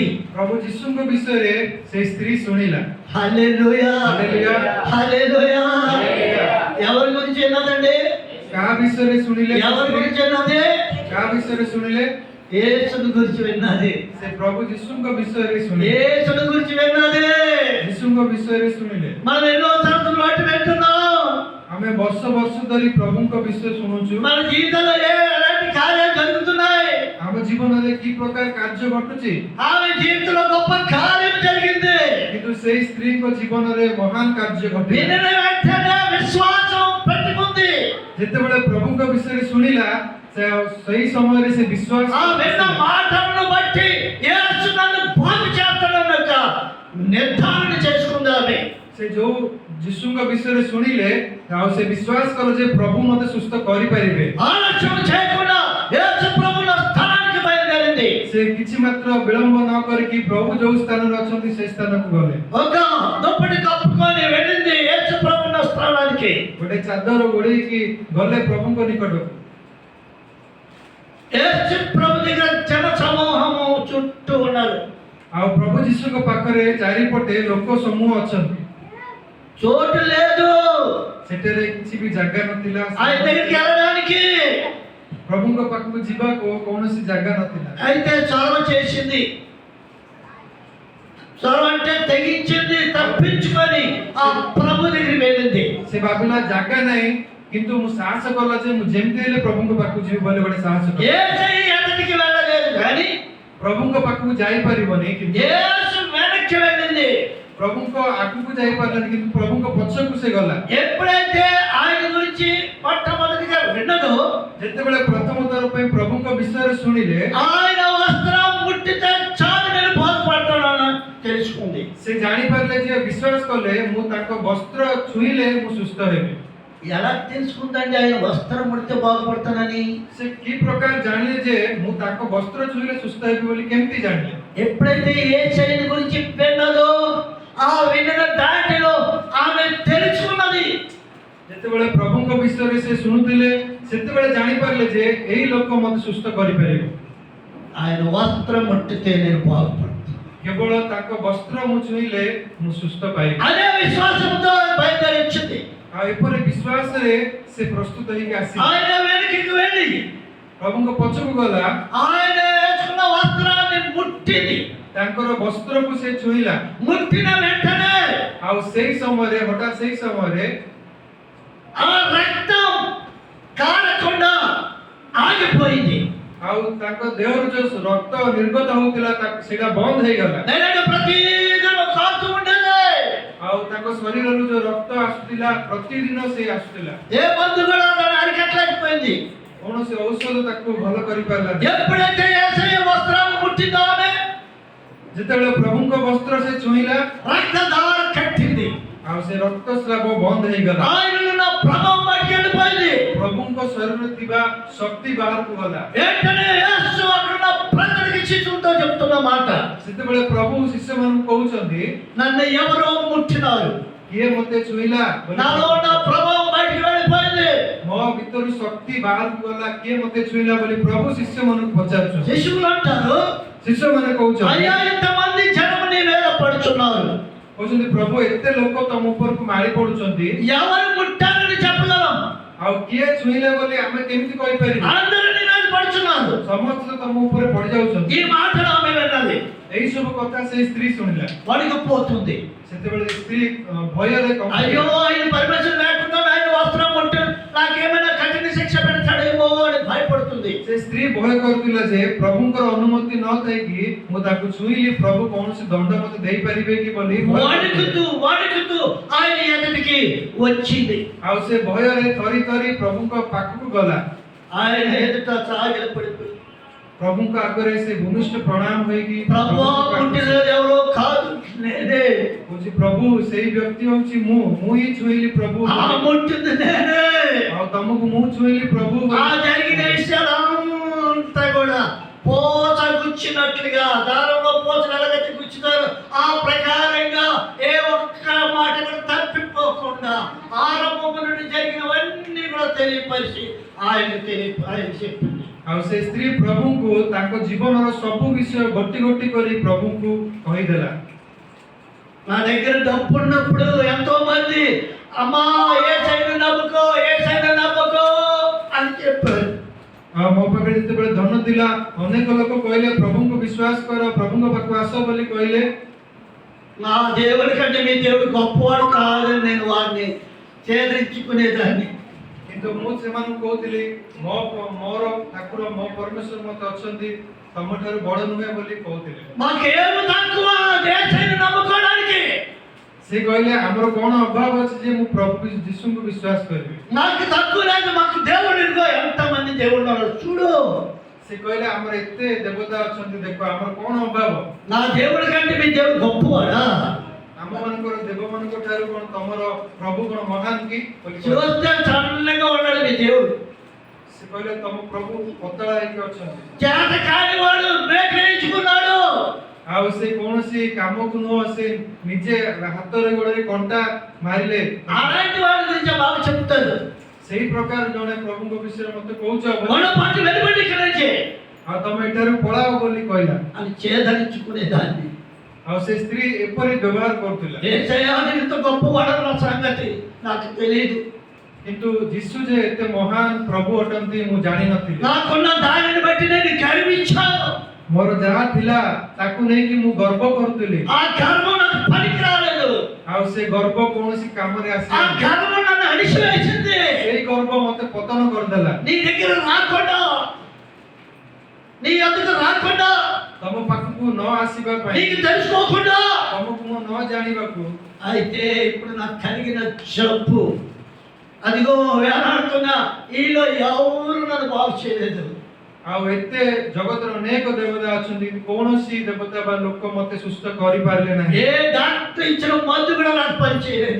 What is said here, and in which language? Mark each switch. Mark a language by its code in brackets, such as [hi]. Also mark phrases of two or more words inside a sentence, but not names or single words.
[or] ପ୍ରଭୁ ଯୀଶୁଙ୍କ ବିଷୟରେ ସେ ସ୍ତ୍ରୀ ଶୁଣିଲା। [te] హల్లెలూయా హల్లెలూయా హల్లెలూయా। హల్లెలూయా। ఎవరి గురించి విన్నదండి? [or] କାହା ବିଷୟରେ ଶୁଣିଲେ? [te] ఎవరి గురించి విన్నది? [or] କାହା ବିଷୟରେ ଶୁଣିଲେ? [te] యేసుని గురించి విన్నది, [or] ସେ ପ୍ରଭୁ ଯୀଶୁଙ୍କ ବିଷୟରେ ଶୁଣିଲେ, [te] యేసుని గురించి విన్నది. [or] ଯୀଶୁଙ୍କ ବିଷୟରେ ଶୁଣିଲେ। [te] మనం ఎన్నో సంవత్సరాలు బట్టి వింటున్నాం. [or] ଆମେ ବର୍ଷ ବର୍ଷ ଧରି ପ୍ରଭୁଙ୍କ ବିଷୟ ଶୁଣୁଛୁ। [te] మన జీవితంలో ఎలాంటి కార్యాలు జరుగుతున్నాయి? [or] ଆମ ଜୀବନରେ କି ପ୍ରକାର କାର୍ଯ୍ୟ ଘଟୁଛି, [te] ఆమె జీవితంలో గొప్ప కార్యం జరిగింది. [or] କିନ୍ତୁ ସେଇ ସ୍ତ୍ରୀଙ୍କ ଜୀବନରେ ମହାନ କାର୍ଯ୍ୟ ଘଟିଲା। [te] వినిన వెంటనే విశ్వాసం పెట్టుకుంది. [or] ଯେତେବେଳେ ପ୍ରଭୁଙ୍କ ବିଷୟରେ ଶୁଣିଲା, ସେଇ ସମୟରେ ସେ ବିଶ୍ୱାସ [te] ఆ విన్న మాటలను బట్టి యేసు నన్ను బాగు చేస్తాడన్న ఒక నిర్ధారణ చేసుకుంది ఆమె. [or] ସେ ଯୋଉ ଯୀଶୁଙ୍କ ବିଷୟରେ ଶୁଣିଲେ, ଆଉ ସେ ବିଶ୍ୱାସ କଲେ ଯେ ପ୍ରଭୁ ମୋତେ ସୁସ୍ଥ କରିପାରିବେ। [te] ఆలస్యం చేయకుండా యేసు ప్రభువుల స్థానానికి బయలుదేరింది. [or] ସେ କିଛି ମାତ୍ର ବିଳମ୍ବ ନ କରିକି ପ୍ରଭୁ ଯୋଉ ସ୍ଥାନରେ ଅଛନ୍ତି ସେ ସ୍ଥାନକୁ ଗଲେ। [te] ఒక దుప్పటి కప్పుకొని వెళ్ళింది యేసు ప్రభువుల స్థానానికి. [or] ଗୋଟେ ଚାଦର ଘୋଡେଇକି ଗଲେ ପ୍ରଭୁଙ୍କ ନିକଟକୁ। [te] యేసు ప్రభు దగ్గర జన సమూహము చుట్టూ ఉన్నారు. [or] ଆଉ ପ୍ରଭୁ ଯୀଶୁଙ୍କ ପାଖରେ ଚାରିପଟେ ଲୋକ ସମୂହ ଅଛନ୍ତି। [te] చోటు లేదు [or] ସେଠାରେ କିଛି ବି ଜାଗା ନଥିଲା। [te] ఆయన దగ్గరికి వెళ్ళడానికి. [or] ପ୍ରଭୁଙ୍କ ପାଖକୁ ଯିବାକୁ କୌଣସି ଜାଗା ନଥିଲା। [te] అయితే చొరవ చేసింది. చొరవ అంటే తెగించింది, తప్పించుకొని ఆ ప్రభు దగ్గరికి వెళ్ళింది. [or] ସେ ଭାବିଲା ଜାଗା ନାହିଁ, କିନ୍ତୁ ମୁଁ ସାହସ କଲା ଯେ ମୁଁ ଯେମିତି ହେଲେ ପ୍ରଭୁଙ୍କ ପାଖକୁ ଯିବି ବୋଲି ଗୋଟେ ସାହସ କଲା। [te] యేసయ్య ఎదుటికి వెళ్ళలేదు కానీ [or] ପ୍ରଭୁଙ୍କ ପାଖକୁ ଯାଇପାରିବନି, କିନ୍ତୁ [te] యేసు వెనక్కి వెళ్ళింది. [or] ପ୍ରଭୁଙ୍କ ଆଗକୁ ଯାଇପାରିଲାନି, କିନ୍ତୁ ପ୍ରଭୁଙ୍କ ପଛକୁ ସେ ଗଲା। [te] ఎప్పుడైతే ఆయన గురించి మొట్టమొదటిగా విన్నదో, [or] ଯେତେବେଳେ ପ୍ରଥମ ଥର ପାଇଁ ପ୍ରଭୁଙ୍କ ବିଷୟରେ ଶୁଣିଲେ, [te] ఆయన వస్త్రం ముట్టితే చాలు నేను బాగుపడతానని తెలుసుకుంది. [or] ସେ ଜାଣିପାରିଲେ ଯେ ବିଶ୍ୱାସ କଲେ ମୁଁ ତାଙ୍କ ବସ୍ତ୍ର ଛୁଇଁଲେ ମୁଁ ସୁସ୍ଥ ହେବି। [te] ఎలా తెలుసుకుందండి ఆయన వస్త్రం ముడితే బాగుపడతానని? [or] ସେ କି ପ୍ରକାର ଜାଣିଲେ ଯେ ମୁଁ ତାଙ୍କ ବସ୍ତ୍ର ଛୁଇଁଲେ ସୁସ୍ଥ ହେବି ବୋଲି କେମିତି ଜାଣିଲେ? [te] ఎప్పుడైతే యేసయ్య గురించి విన్నదో, ఆ విన్న దాంట్లో ఆమె తెలుసుకున్నది. [or] ଯେତେବେଳେ ପ୍ରଭୁଙ୍କ ବିଷୟରେ ସେ ଶୁଣୁଥିଲେ, ସେତେବେଳେ ଜାଣିପାରିଲେ ଯେ ଏଇ ଲୋକ ମୋତେ ସୁସ୍ଥ କରିପାରିବ। [te] ఆయన వస్త్రం ముట్టితే నేను బాగుపడతాను. [or] କେବଳ ତାଙ୍କ ବସ୍ତ୍ର ମୁଁ ଛୁଇଁଲେ ମୁଁ ସୁସ୍ଥ ପାଇବି। [te] అదే విశ్వాసంతో బయలుదేరించింది. [or] ଆଉ ଏପରି ବିଶ୍ୱାସରେ ସେ ପ୍ରସ୍ତୁତ ହେଇକି ଆସିଲେ। [te] ఆయన వెనక్కి వెళ్ళి [or] ପ୍ରଭୁଙ୍କ ପଛକୁ ଗଲା, [te] ఆయన వేసుకున్న వస్త్రాన్ని ముట్టింది. [or] ତାଙ୍କର ବସ୍ତ୍ରକୁ ସେ ଛୁଇଁଲା। [te] ముట్టిన వెంటనే [or] ଆଉ ସେଇ ସମୟରେ, ହଠାତ୍ ସେଇ ସମୟରେ [te] ఆ రక్తం కారకుండా ఆగిపోయింది. [or] ଆଉ ତାଙ୍କ ଦେହରୁ ଯୋଉ ରକ୍ତ ନିର୍ଗତ ହଉଥିଲା ସେଇଟା ବନ୍ଦ ହେଇଗଲା। [te] నేను ప్రతిదిన కాస్తూ ఉండేది. [or] ଆଉ ତାଙ୍କ ଶରୀରରୁ ଯୋଉ ରକ୍ତ ଆସୁଥିଲା ପ୍ରତିଦିନ ସେ ଆସୁଥିଲା। [te] ఏ మందు కూడా దాన్ని అరికట్టలేకపోయింది. [or] କୌଣସି ଔଷଧ ତାକୁ ଭଲ କରିପାରିଲାନି। [te] ఎప్పుడైతే యేసయ్య వస్త్రాన్ని ముట్టిందో ఆమె, [or] ଯେତେବେଳେ ପ୍ରଭୁଙ୍କ ବସ୍ତ୍ର ସେ ଛୁଇଁଲା, [te] రక్తధార కట్టింది. [or] ଆଉ ସେ ରକ୍ତସ୍ରାବ ବନ୍ଦ ହେଇଗଲା। [te] ఆయనలో ఉన్న ప్రభావం బయటికి వెళ్ళిపోయింది. [or] ପ୍ରଭୁଙ୍କ ଶରୀରରେ ଥିବା ଶକ୍ତି ବାହାରକୁ ଗଲା। [te] వెంటనే యేసు అక్కడున్న ప్రజలకి శిష్యులతో చెప్తున్న మాట, [or] ସେତେବେଳେ ପ୍ରଭୁ ଶିଷ୍ୟମାନଙ୍କୁ କହୁଛନ୍ତି, [te] నన్ను ఎవరో ముట్టినారు, [or] କିଏ ମୋତେ ଛୁଇଁଲା? [te] నాలో ఉన్న ప్రభావం బయటికి వెళ్ళిపోయింది. [or] ମୋ ଭିତରୁ ଶକ୍ତି ବାହାରକୁ ଗଲା, କିଏ ମୋତେ ଛୁଇଁଲା ବୋଲି ପ୍ରଭୁ ଶିଷ୍ୟମାନଙ୍କୁ పచారుଛନ୍ତି। [te] శిష్యులు అంటారు, [or] ଶିଷ୍ୟମାନେ କହୁଛନ୍ତି, [te] అయ్యా ఇంతమంది జనము నీ మీద పడుచున్నారు, [or] କହୁଛନ୍ତି ପ୍ରଭୁ ଏତେ ଲୋକ ତମ ଉପରକୁ ମାଡ଼ି ପଡୁଛନ୍ତି, [te] ఎవరు ముట్టారని చెప్పగలం? [or] ଆଉ କିଏ ଛୁଇଁଲା ବୋଲି ଆମେ କେମିତି କହିପାରିବୁ? [te] అందరూ నీ మీద పడుచున్నారు. [or] ସମସ୍ତେ ତମ ଉପରେ ପଡି ଯାଉଛନ୍ତି। [te] ఈ మాటలు ఆమె విన్నది. [or] ଏଇ ସବୁ କଥା ସେଇ ସ୍ତ୍ରୀ ଶୁଣିଲା। [te] వణికిపోతుంది. [or] ସେତେବେଳେ ସ୍ତ୍ରୀ ଭୟରେ [te] అయ్యో ఆయన పర్మిషన్ లేకుండా ఆయన వస్త్రం ముట్టి నాకేమైనా కఠిన శిక్ష పెడతాడేమో అని భయపడుతుంది. [or] ସେ ସ୍ତ୍ରୀ ଭୟ କରୁଥିଲା ଯେ ପ୍ରଭୁଙ୍କର ଅନୁମତି ନ ଥାଇକି ମୁଁ ତାକୁ ଛୁଇଁଲି, ପ୍ରଭୁ କୌଣସି ଦଣ୍ଡ ମୋତେ ଦେଇପାରିବେ କି ବୋଲି [te] వణుకుతూ ఆయన ఎదుటికి వచ్చింది. [or] ଆଉ ସେ ଭୟରେ ଥରି ଥରି ପ୍ରଭୁଙ୍କ ପାଖକୁ ଗଲା। [te] ఆయన ఎదుట సాగిల పడిపోయి, [or] ପ୍ରଭୁଙ୍କ ଆଗରେ ସେ ଭୂମିଷ୍ଠ ପ୍ରଣାମ ହୋଇକି [te] ప్రభువా ముట్టినది ఎవరో కాదు, నేనే. [or] କହୁଛି ପ୍ରଭୁ ସେଇ ବ୍ୟକ୍ତି ହଉଛି ମୁଁ ହିଁ ଛୁଇଁଲି ପ୍ରଭୁ, [te] ఆ ముట్టింది నేనే. [or] ଆଉ ତମକୁ ମୁଁ ଛୁଇଁଲି ପ୍ରଭୁ। [te] ఆ జరిగిన విషయాలంతా కూడా పోచ గుచ్చినట్లుగా, దారంలో పోచలు ఎలాగైతే గుచ్చుతారు ఆ ప్రకారంగా ఏ ఒక్క మాట కూడా తప్పిపోకుండా ఆరంభం నుండి జరిగినవన్నీ కూడా తెలియపరిచి ఆయన చెప్పింది. [or] ଆଉ ସେ ସ୍ତ୍ରୀ ପ୍ରଭୁଙ୍କୁ ତାଙ୍କ ଜୀବନର ସବୁ ବିଷୟ ଗୋଟି ଗୋଟି କରି ପ୍ରଭୁଙ୍କୁ କହିଦେଲା। [te] నా దగ్గర డబ్బు ఉన్నప్పుడు ఎంతో మంది అమ్మా యేసయ్యను నమ్ముకో అని చెప్పారు. [or] ମୋ ପାଖରେ ଯେତେବେଳେ ଧନ ଥିଲା ଅନେକ ଲୋକ କହିଲେ ପ୍ରଭୁଙ୍କୁ ବିଶ୍ୱାସ କର, ପ୍ରଭୁଙ୍କ ପାଖକୁ ଆସ ବୋଲି କହିଲେ। [te] నా దేవుడి కంటే మీ దేవుడు గొప్పవాడు కాదని నేను వాడిని ఛేదించుకునేదాన్ని. [or] କିନ୍ତୁ ମୁଁ ସେମାନଙ୍କୁ କହୁଥିଲି ମୋର ଠାକୁର ମୋ ପରମେଶ୍ୱର ମତେ ଅଛନ୍ତି, ତମଠାରୁ ବଡ ନୁହେଁ ବୋଲି କହୁଥିଲେ। [te] మాకేమి తక్కువ దేశాన్ని నమ్ముకోవడానికి? [or] ସେ କହିଲେ ଆମର କଣ ଅଭାବ ଅଛି ଯେ ମୁଁ ପ୍ରଭୁ ଯୀଶୁଙ୍କୁ ବିଶ୍ୱାସ କରିବି? [te] నాకు తక్కువ లేదు, మాకు దేవుడు ఇదిగో ఎంతమంది దేవుడు ఉన్నారు చూడు. [or] ସେ କହିଲେ ଆମର ଏତେ ଦେବତା ଅଛନ୍ତି, ଦେଖ ଆମର କଣ ଅଭାବ? [te] నా దేవుడి కంటే మీ దేవుడు గొప్పవాడా? [or] ଆମ ମାନଙ୍କର ଦେବ ମାନଙ୍କ ଠାରୁ କଣ ତମର ପ୍ରଭୁ କଣ ମହାନ କି? [te] చూస్తే చల్లగా ఉన్నాడు మీ దేవుడు. [or] ସେ କହିଲେ ତମ ପ୍ରଭୁ ପତଳା ହେଇକି ଅଛନ୍ତି, [te] చేత కాని వాడు మేకలేయించుకున్నాడు. [or] ଆଉ ସେ କୌଣସି କାମକୁ ନୁହଁ, ସେ ନିଜେ ହାତରେ ଗୋଡରେ କଣ୍ଟା ମାରିଲେ। [te] అలాంటి వాడి గురించి బాగా చెప్తారు. [or] ସେଇ ପ୍ରକାର ଜଣେ ପ୍ରଭୁଙ୍କ ବିଷୟରେ ମତେ କହୁଛ [te] మన పాటు వెలుబడి ఇక్కడ నుంచి [or] ଆଉ ତମେ ଏଠାରୁ ପଳାଅ ବୋଲି କହିଲା। [te] అని చేదరించుకునేదాన్ని. [or] ଆଉ ସେ ସ୍ତ୍ରୀ ଏପରି ବ୍ୟବହାର କରୁଥିଲା। [te] ఏసయ్యాని ఇంత గొప్పవాడన్న సంగతి నాకు తెలియదు. [or] କିନ୍ତୁ ଯୀଶୁ ଯେ ଏତେ ମହାନ ପ୍ରଭୁ ଅଟନ୍ତି ମୁଁ ଜାଣିନଥିଲି। [te] నాకున్న దానిని బట్టి నేను గర్వించాను. [or] ମୋର ଯାହା ଥିଲା ତାକୁ ନେଇକି ମୁଁ ଗର୍ବ କରୁଥିଲି। [te] ఆ గర్వం నాకు పనికి రాలేదు. [or] ଆଉ ସେ గర్ବ କୌଣସି କାମରେ [te] ఆ [or] ଆସିଲା। [te] గర్వం నన్ను అణిచివేసింది. [or] ସେଇ ଗର୍ବ ମତେ ପତନ କରିଦେଲା। [te] నీ దగ్గర రాకుండా, నీ ఎదుట రాకుండా, [or] ତମ ପାଖକୁ ନ ଆସିବା ପାଇଁ, [te] నీకు తెలుసుకోకుండా, [or] ତମକୁ ମୁଁ ନ ଜାଣିବାକୁ। [te] అయితే ఇప్పుడు నాకు కలిగిన జబ్బు అదిగో వేలాడుతున్నా ఈలో ఎవరు నన్ను బాగు చేయలేదు. [or] ଆଉ ଏତେ ଜଗତର ଅନେକ ଦେବତା ଅଛନ୍ତି, କୌଣସି ଦେବତା ବା ଲୋକ ମତେ ସୁସ୍ଥ କରିପାରିଲେ ନାହିଁ। [te] ఏ డాక్టర్ ఇచ్చిన మందు కూడా నాకు పని చేయలేదు.